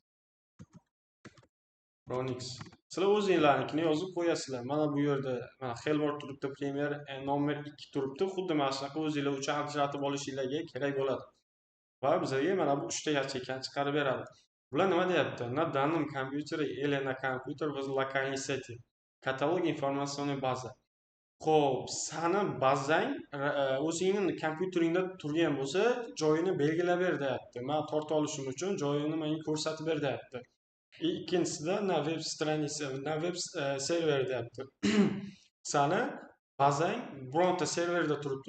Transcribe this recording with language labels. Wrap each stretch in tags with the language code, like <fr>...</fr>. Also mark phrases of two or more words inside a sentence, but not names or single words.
<uz>Sizlar o'zingizlarnikini yozib qo'yasizlar. Mana bu yerda mana Elmore turibdi, Premier nomer 2 turibdi. Xuddi mana shunaqa o'zingizlar uchun ajratib olishingizga kerak bo'ladi. Va bizga mana bu 3 ta yacheykani chiqarib beradi. Bular nima deyapti?</uz> <ru>На данном компьютере или на компьютер в локальной сети. Katalog информационной базы.</ru> <uz>Xo'p, sani bazang o'zingning kompyuteringda turgan bo'lsa, joyini belgilab ber deyapti. Men torta olishim uchun joyini menga ko'rsatib ber deyapti. Ikkinchisida na web stranitsa, na web server deyapti. Sani bazang bironta serverda turibdi.</uz>